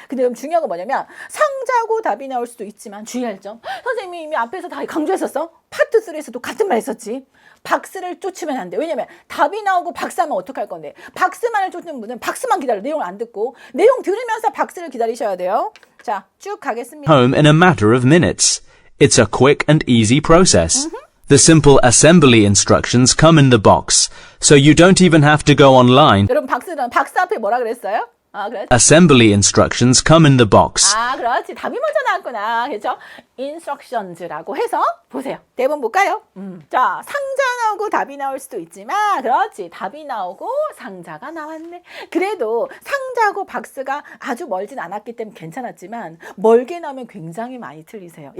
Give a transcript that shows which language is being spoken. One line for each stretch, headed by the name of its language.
Korean: 근데 그럼 중요한 건 뭐냐면 상자고 답이 나올 수도 있지만 주의할 점. 선생님이 이미 앞에서 다 강조했었어. 파트 3에서도 같은 말 했었지. 박스를 쫓으면 안 돼. 왜냐면 답이 나오고 박스하면 어떡할 건데. 박스만을 쫓는 분은 박스만 기다려. 내용을 안 듣고. 내용 들으면서 박스를 기다리셔야 돼요. 자, 쭉 가겠습니다.
English: Home in a matter of minutes. It's a quick and easy process. The simple assembly instructions come in the box, so you don't even have to go online.
Korean: 여러분 박스 앞에 뭐라 그랬어요? 그렇지.
English: Assembly instructions come in the box.
Korean: 그렇지. 답이 먼저 나왔구나. 그렇죠? instructions라고 해서 보세요. 대본 볼까요? 자, 상자 나오고 답이 나올 수도 있지만 그렇지. 답이 나오고 상자가 나왔네. 그래도 상자하고 박스가 아주 멀진 않았기 때문에 괜찮았지만 멀게 나오면 굉장히 많이 틀리세요.